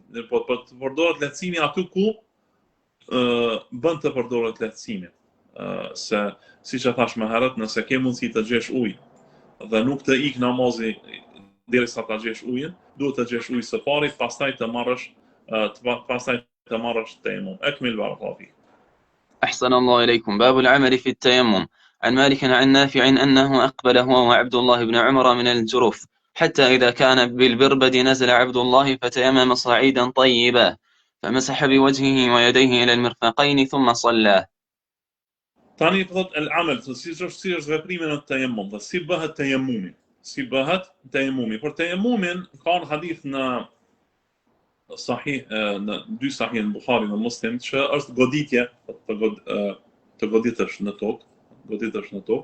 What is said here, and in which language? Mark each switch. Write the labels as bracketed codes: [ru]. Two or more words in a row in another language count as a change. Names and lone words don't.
[sq] Po të përdoret lehtësimi aty ku bën të përdoret lehtësimi. Se siç e thash më herët, nëse ke mundësi të gjesh ujë dhe nuk të ik namazi derisa ta gjesh ujin, duhet të gjesh ujë së pari, pastaj të marrësh tayammum. [ar] أكمل بارك الله فيك. أحسن الله إليكم. باب العمل في التيمم. عن مالك عن نافع أنه أقبل هو وعبد الله بن عمر من الجرف، حتى إذا كان بالبربد نزل عبد الله فتيمم صعيدا طيبا فمسح بوجهه ويديه إلى المرفقين ثم صلى. [sq] Tani thot el-amal, si është veprimi në tayammum, dhe si bëhet tayammumi. Për tayammumin ka një hadith në dy sahih në Buhari dhe Muslim që është goditje, të goditësh në tokë.